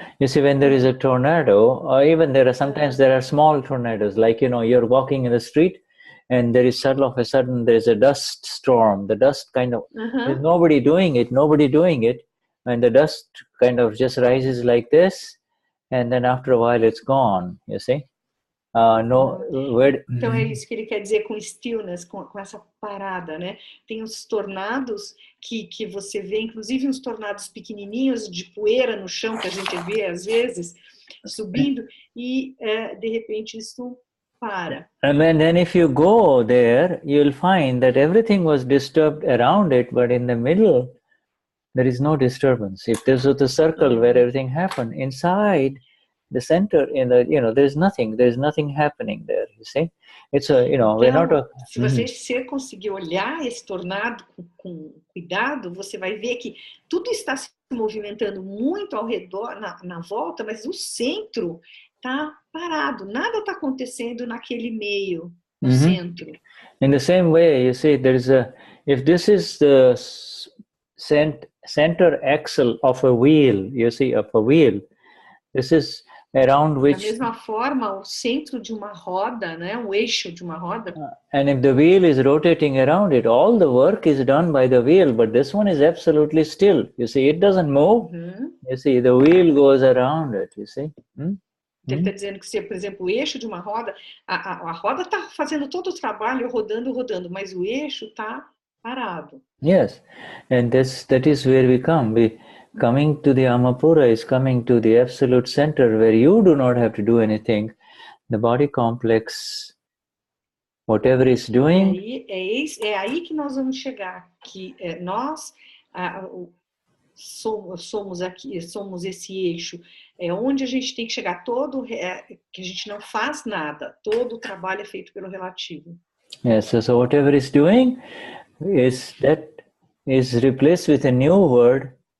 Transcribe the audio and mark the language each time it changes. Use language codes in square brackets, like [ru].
[en] You see, when there is a tornado, or even sometimes there are small tornadoes, like, you're walking in the street and there is all of a sudden there is a dust storm. The dust kind of, there's nobody doing it, and the dust kind of just rises like this, and then after a while it's gone, you see? [pt] Então é isso que ele quer dizer com stillness, com essa parada, né? Tem os tornados que você vê, inclusive uns tornados pequenininhos de poeira no chão que a gente vê às vezes subindo e de repente isso para. [en] And then if you go there, you'll find that everything was disturbed around it, but in the middle there is no disturbance. If this was the circle where everything happened, inside the center, there's nothing happening there, you see. It's we're not [pt] se você conseguir olhar esse tornado com cuidado, você vai ver que tudo está se movimentando muito ao redor, na volta, mas o centro está parado, nada está acontecendo naquele meio, no centro. [en] In the same way, you see, if this is the center axle of a wheel, you see, this is around which... [pt] Da mesma forma, o centro de uma roda, né, um eixo de uma roda. [en] And if the wheel is rotating around it, all the work is done by the wheel, but this one is absolutely still. You see, it doesn't move. You see, the wheel goes around it, you see. [pt] Ele está dizendo que, se, por exemplo, o eixo de uma roda, a roda está fazendo todo o trabalho, rodando, mas o eixo está parado. [en] Yes, and that is where we come. Coming to the Amapura is coming to the absolute center where you do not have to do anything. The body complex, whatever is doing. [pt] É aí que nós vamos chegar, que nós somos esse eixo, é onde a gente tem que chegar que a gente não faz nada, todo o trabalho é feito pelo relativo. [en] Yes, so whatever is doing is replaced with a new word.